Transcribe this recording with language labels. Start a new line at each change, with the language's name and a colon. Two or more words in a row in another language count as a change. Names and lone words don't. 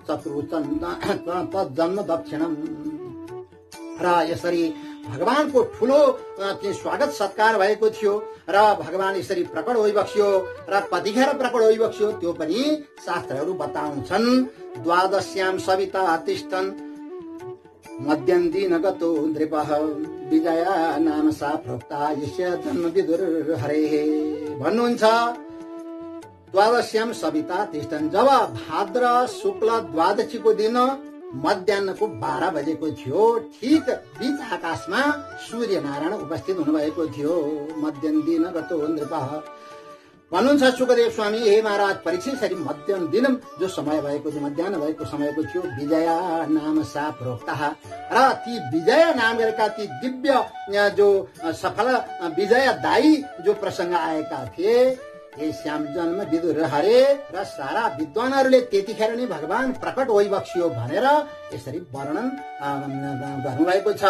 Sanskrit: तज्जन्म दक्षिणम।
Nepali: र यसरी भगवानको ठूलो स्वागत सत्कार भएको थियो। र भगवान यसरी प्रकट भइबक्स्यो। र कतिखेर प्रकट भइबक्स्यो त्यो पनि शास्त्रहरू बताउँछन्।
Sanskrit: द्वादश्याम सविता तिष्ठन् मध्यम दिन गतो नृपः विजया नाम सा प्रोक्ता यस्य जन्म विदुर हरेः भन्नुहुन्छ। द्वादश्याम सविता तिष्ठन्,
Nepali: जब भाद्र शुक्ल द्वादशीको दिन मध्याहको 12 बजेको थियो, ठिक बीच आकाशमा सूर्य नारायण उपस्थित हुनुभएको थियो।
Sanskrit: मध्यम दिन गतो नृपः,
Nepali: भन्नुहुन्छ सुखदेव स्वामी, हे महाराज परीक्षित, यसरी
Sanskrit: मध्याह्न दिनम
Nepali: जो समय भएको, जो मध्याह्न भएको समयको थियो,
Sanskrit: विजया नाम सा प्रोक्ता,
Nepali: र ती विजय नाम गरेका ती दिव्य जो सफल विजयदायी जो प्रसंग आएका थिए,
Sanskrit: हे श्याम जन्म विदुर हरे,
Nepali: र सारा विद्वानहरूले त्यतिखेर नै भगवान प्रकट होइबक्सियो भनेर यसरी वर्णन गर्नुभएको छ।